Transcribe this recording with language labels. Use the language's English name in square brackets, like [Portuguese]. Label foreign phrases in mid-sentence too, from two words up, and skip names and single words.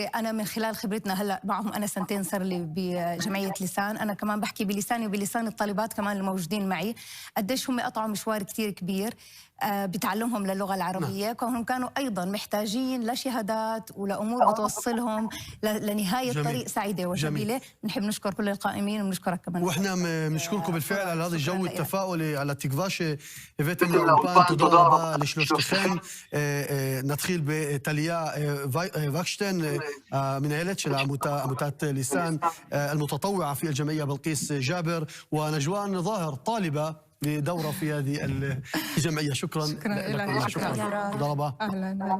[Arabic] أنا من خلال خبرتنا هلأ معهم، أنا سنتين صار لي بجمعية لسان، أنا كمان بحكي بلساني وبلسان الطالبات كمان الموجودين معي، قديش هم قطعوا مشوار كتير كبير بتعلمهم للغة العربية، كونهم كانوا أيضا محتاجين لشهادات ولأمور بتوصلهم لنهاية طريق سعيدة وجميلة. نحب نشكر كل القائمين ونشكرك كمان. وإحنا بنشكركم بالفعل على هذا الجو التفاؤلي، على [Hebrew] التקווה שהבאתם לאולפן. תודה רבה לשלושתכם. נתחיל בטליה וקשטיין, המנהלת של עמותת ליסן, [Arabic] المتطوعة في الجمعية بلقيس جابر، ونجوان ظاهر طالبة لدورة في هذه الجمعية. شكرا لكم. شكرا. تفضل. أهلا.